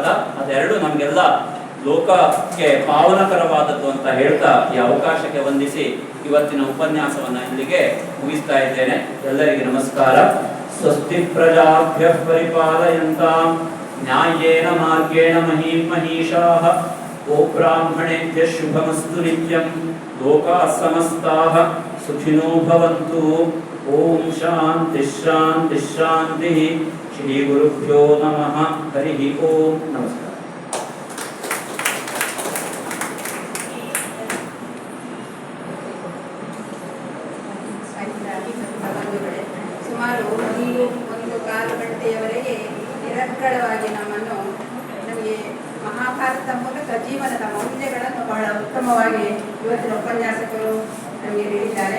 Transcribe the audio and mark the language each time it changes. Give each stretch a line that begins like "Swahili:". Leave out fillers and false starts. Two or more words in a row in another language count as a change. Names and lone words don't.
Kannada: ಅದೆರಡು ನಮಗೆಲ್ಲ ಲೋಕಕ್ಕೆ ಪಾವನಕರವಾದದ್ದು ಅಂತ ಹೇಳ್ತಾ ಈ ಅವಕಾಶಕ್ಕೆ ವಂದಿಸಿ ಇವತ್ತಿನ ಉಪನ್ಯಾಸವನ್ನ ಇಲ್ಲಿಗೆ ಮುಗಿಸ್ತಾ ಇದ್ದೇನೆ. ಎಲ್ಲರಿಗೆ ನಮಸ್ಕಾರ.
Sanskrit: ಸ್ವಸ್ತಿ ಪ್ರಜಾಭ್ಯಃ ಪರಿಪಾಲಯಂತಾಂ ನ್ಯಾಯೇನ ಮಾರ್ಗೇಣ ಮಹೀಂ ಮಹೀಷಾಃ. ಗೋಬ್ರಾಹ್ಮಣೇಭ್ಯಃ ಶುಭಮಸ್ತು ನಿತ್ಯಂ. ಲೋಕಾಃ ಸಮಸ್ತಾಃ ಸುಖಿನೋ ಭವಂತು. ಓಂ ಶಾಂತಿ ಶಾಂತಿ ಶಾಂತಿ. ಶ್ರೀ ಗುರುಭ್ಯೋ ನಮಃ. ಹರಿ ಓಂ.
Kannada: ನಮಸ್ಕಾರ. ಸುಮಾರು ಒಂದು ಕಾಲು ಗಂಟೆಯವರೆಗೆ ನಿರಂತರವಾಗಿ ನಮಗೆ ಮಹಾಭಾರತ ಮೂಲಕ ಜೀವನದ ಮೌಲ್ಯಗಳನ್ನು ಬಹಳ ಉತ್ತಮವಾಗಿ ಇವತ್ತಿನ ಉಪನ್ಯಾಸಕರು ನಮಗೆ ಹೇಳಿದ್ದಾರೆ.